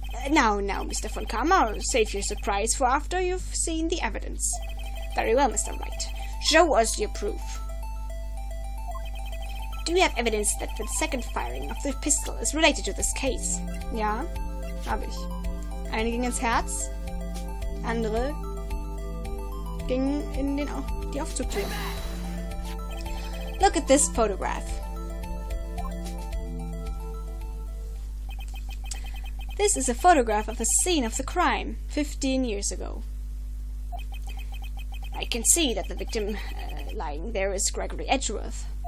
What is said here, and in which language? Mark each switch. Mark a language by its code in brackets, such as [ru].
[en] Now, Mr. von Kammer, save your surprise for after you've seen the evidence. Very well, Mr. Wright. Show us your proof. Do you have evidence that the second firing of the pistol is related to this case? [de] Ja, habe ich. Eine ging ins Herz, andere ging in die Aufzugtür. [en] Look at this photograph. This is a photograph of the scene of the crime 15 years ago. I can see that the victim lying there is Gregory Edgeworth.